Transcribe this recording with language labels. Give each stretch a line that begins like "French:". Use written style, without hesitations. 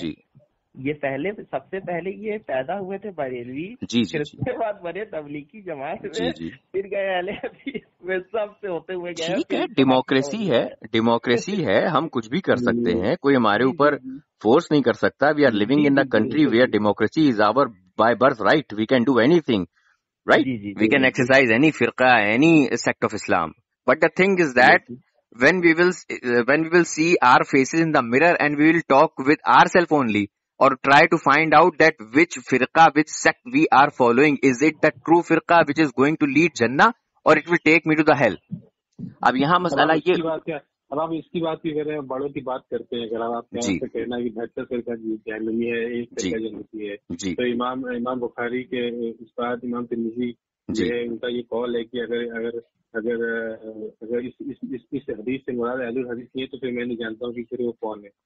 Urdu: جی یہ پہلے سب سے پہلے یہ پیدا ہوئے تھے بریلوی، جی پھر جی اس کے بعد بنے تبلیغی جماعت جی میں، جی پھر گئے اہل حدیث میں، سب سے ہوتے ہوئے گئے. ٹھیک پھر ہے، اس کے بعد ڈیموکریسی ہے، ڈیموکریسی ہے، ہم کچھ بھی کر سکتے ہیں، کوئی ہمارے اوپر فورس نہیں کر سکتا.
English: We are living in the country where democracy is our by birth right. We can do anything right.
Urdu: جی جی
English: We can exercise any فرقہ، any sect of Islam. But the thing is that when we will see our faces in the mirror and we will talk with ourselves only or try to find out that which firqa, which sect we are following, is it the true firqa which is going to lead Jannah or it will take me to the hell.
Urdu: اب یہاں مسئلہ یہ، اب آپ اس کی بات کی کر رہے ہیں، بڑوں کی بات کرتے ہیں. اگر آپ سے کہنا کہ بہتر فرقہ جہنمی ہے، ایک فرقہ جنتی ہے، تو امام بخاری کے استاد امام ترمذی جو ہے ان کا یہ قول ہے کہ اگر اس حدیث سے مراد اہل الحدیث نہیں ہے تو پھر میں نہیں جانتا ہوں کہ پھر وہ کون ہے.